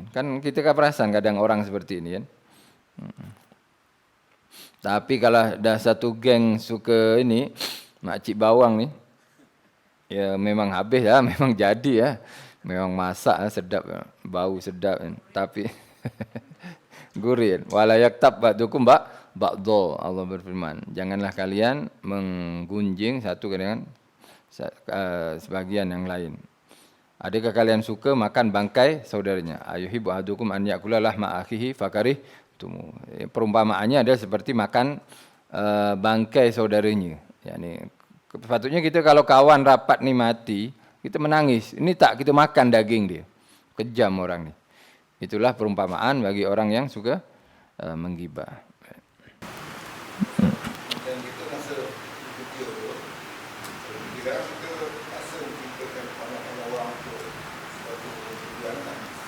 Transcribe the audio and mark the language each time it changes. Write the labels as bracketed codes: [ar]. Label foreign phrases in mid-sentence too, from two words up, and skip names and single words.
[ms] Kan kita kan perasan kadang orang seperti ini kan. Tapi kalau dah satu geng suka ini, makcik bawang ni, ya memang habis lah, memang jadi ya. Memang masak lah, sedap, bau sedap kan. Tapi gurih. [ar] ولا يغتب بعضكم بعضا, [ms] Allah berfirman. Janganlah kalian menggunjing satu dengan sebagian yang lain. Adakah kalian suka makan bangkai saudaranya? [ar] أيحب أحدكم أن يأكل لحم أخيه فكرهتموه. [ms] Perumpamaannya adalah seperti makan bangkai saudaranya. Yani sepatutnya kita kalau kawan rapat ni mati, kita menangis. Ini tak kita makan daging dia. Kejam orang ni. Itulah perumpamaan bagi orang yang suka menggibah. Dan kita masa kecil tu, kita rasa menciptakan pandangan orang untuk suatu tujuan kan?